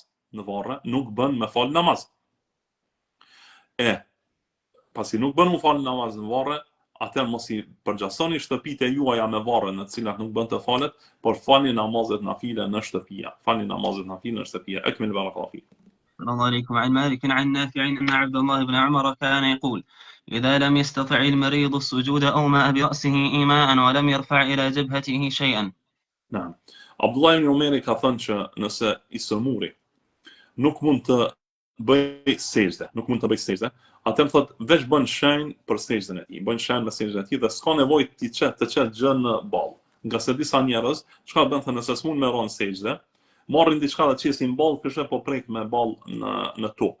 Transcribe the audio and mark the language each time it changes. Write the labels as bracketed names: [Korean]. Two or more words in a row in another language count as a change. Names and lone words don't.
[Albanian] Në varre nuk bën me fal namaz. Pasi nuk bën me fal namaz në varre, atëherë mos i përgjasoni shtëpitë juaja me varre në të cilat nuk bën të falet, por falni namazet nafile në shtëpi. [Arabic] أكمل بارك الله فيك. صلى الله عليكم. عن مالك عن نافع أن عبد الله بن عمر كان يقول: إذا لم يستطع المريض السجود أومأ برأسه إيماء ولم يرفع إلى جبهته شيئا. نعم. [Albanian] Abdullah ibn Umeri ka thënë që nëse i sëmuri nuk mund të bëj sejdë, atëherë thotë veç bën shenjë për sejdën e tij, dhe s'ka nevojë të çet gjën në ball. Nga se disa njerëz çka bën thënë, nëse s'mund me ron sejdë, marrin diçka të qesin ball, kështu po prek me ball në tokë.